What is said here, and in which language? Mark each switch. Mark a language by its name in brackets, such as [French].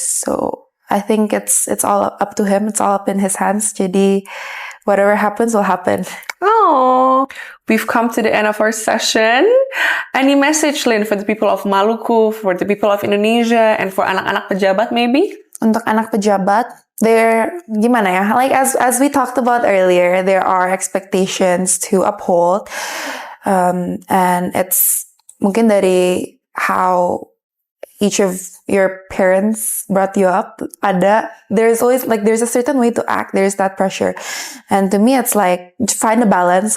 [English] So I think it's all up to Him. It's all up in His hands. [Indonesian] Jadi [English] whatever happens will happen. Oh, we've come to the end of our session. Any message, Lynn, for the people of Maluku, for the people of Indonesia, and for [Indonesian] anak-anak pejabat [English] maybe? [Indonesian] Untuk anak pejabat, gimana ya? [English] Like as we talked about earlier, there are expectations to uphold, and it's [Indonesian] mungkin dari [English] how each of your parents brought you up. There's always there's a certain way to act. There's that pressure, and to me, it's like find a balance.